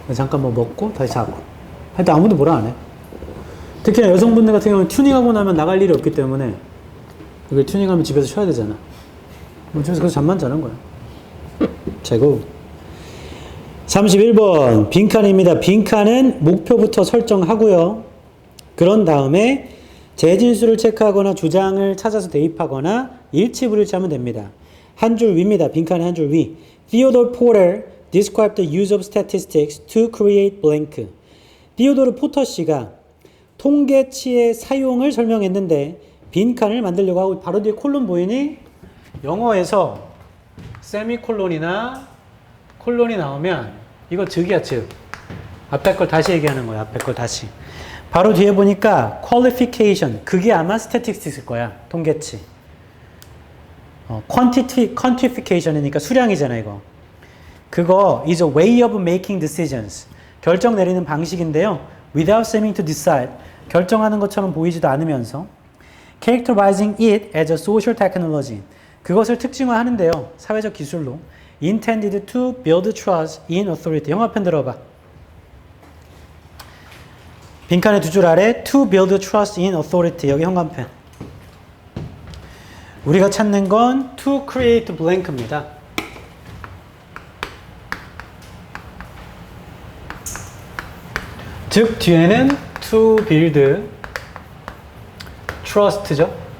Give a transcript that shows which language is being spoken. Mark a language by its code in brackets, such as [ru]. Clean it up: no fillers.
[ko] 잠깐 뭐 먹고 다시 자고. 하여튼 아무도 뭐라 안 해. 특히나 여성분들 같은 경우는 튜닝하고 나면 나갈 일이 없기 때문에 이걸 튜닝하면 집에서 쉬어야 되잖아. 집에서 잠만 자는 거야. 최고. 31번 빈칸입니다. 빈칸은 목표부터 설정하고요. 그런 다음에 재진수를 체크하거나 주장을 찾아서 대입하거나 일치불일치하면 됩니다. 한 줄 위입니다. 빈칸의 한 줄 위. [en] Theodore Porter described the use of statistics to create blank. [ko] 디오도르 포터 씨가 통계치의 사용을 설명했는데 빈칸을 만들려고 하고 바로 뒤에 콜론 보이니? 영어에서 세미콜론이나 콜론이 나오면 이거 즉이야, 즉. 앞에 걸 다시 얘기하는 거야. 앞에 걸 다시. 바로 뒤에 보니까 qualification. 그게 아마 statistics일 거야. 통계치. quantification이니까 수량이잖아, 이거. 그거 [en] is a way of making decisions. [ko] 결정 내리는 방식인데요. [en] without seeming to decide. [ko] 결정하는 것처럼 보이지도 않으면서 [en] characterizing it as a social technology. [ko] 그것을 특징화하는데요. 사회적 기술로 [en] intended to build trust in authority. [ko] 영어편 들어봐. 빈칸의 두 줄 아래 [en] to build trust in authority. [ko] 여기 현관펜. 우리가 찾는 건 [en] to create blank [ko] 입니다. 즉 뒤에는 to build trust죠.